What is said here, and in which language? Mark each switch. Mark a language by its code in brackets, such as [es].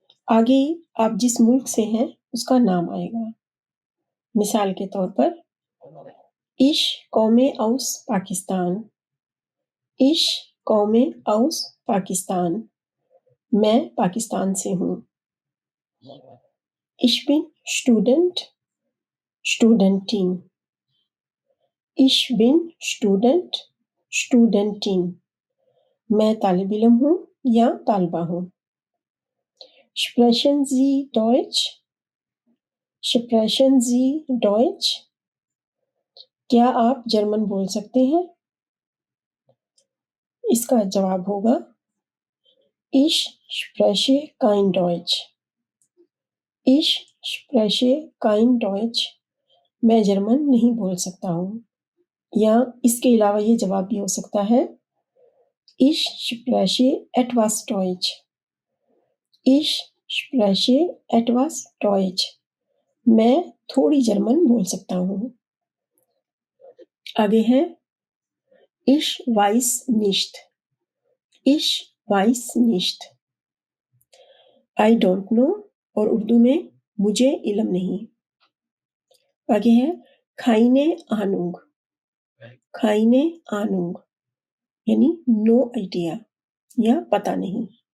[hi] आगे आप जिस मुल्क से हैं उसका नाम आएगा। मिसाल के तौर पर [de] Ich komme aus Pakistan, [hi] Ich komme aus Pakistan, मैं पाकिस्तान से हूँ। [de] Ich bin Student, Studentin, Ich bin Student, Studentin, [hi] मैं तालिब इल्म हूँ या तालिबा हूँ। [de] Sprechen Sie Deutsch? Sprechen Sie Deutsch? [hi] क्या आप जर्मन बोल सकते हैं? इसका जवाब होगा [de] Ich spreche kein Deutsch. Ich spreche kein Deutsch. [hi] मैं जर्मन नहीं बोल सकता हूँ। या इसके अलावा ये जवाब भी हो सकता है [de] Ich spreche etwas Deutsch. Ich spreche etwas Deutsch. [hi] मैं थोड़ी जर्मन बोल सकता हूँ। आगे है [de] Ich weiß nicht. Ich weiß nicht. [en] I don't know [hi] और उर्दू में मुझे इल्म नहीं। आगे है [de] keine Ahnung. keine Ahnung [hi] यानी [en] no idea [hi] या पता नहीं।